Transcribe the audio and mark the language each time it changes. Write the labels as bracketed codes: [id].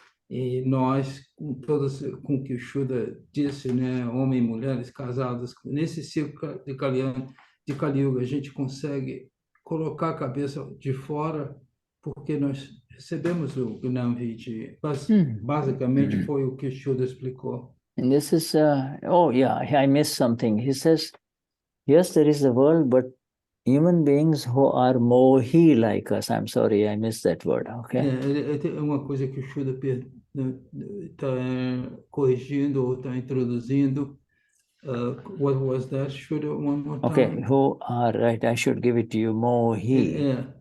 [pt] E nós, com o que o Shuddha disse, né, homens e mulheres casados, nesse ciclo de Kali Yuga, a gente consegue colocar a cabeça de fora, porque nós recebemos o Gnam Vidi. Basicamente foi o que o Shuddha explicou. [en] And this is, I missed something. He says, yes, there is the world, but human beings who are mohi like us. I'm sorry, I missed that word. Okay. [pt] É uma coisa que o Shuddha está corrigindo ou está introduzindo. [en] What was that? Shuddha, one more time? Okay, who are, right, I should give it to you, mohi.